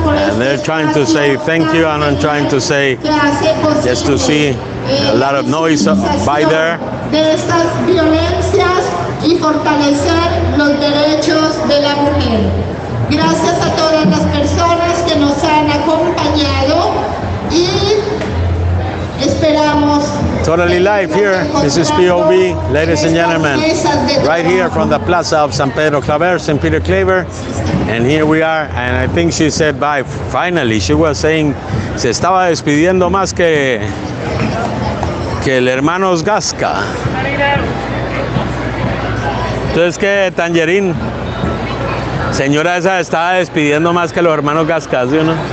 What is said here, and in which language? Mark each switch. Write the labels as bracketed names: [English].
[English] And they're trying to say thank you, and I'm trying to say just to see a lot of noise by there. [Spanish] De estas violencias y fortalecer los derechos de la mujer. Gracias a todas las personas que nos han acompañado y esperamos. [English] Totally live here. This is POV, ladies and gentlemen, right here from the Plaza of San Pedro Claver, St. Peter Claver. And here we are, and I think she said bye. Finally, she was saying, [Spanish] se estaba despidiendo más que el hermanos Gasca. Entonces, ¿qué, Tangerín? Señora, esa estaba despidiendo más que los hermanos Gascas, ¿sí o no?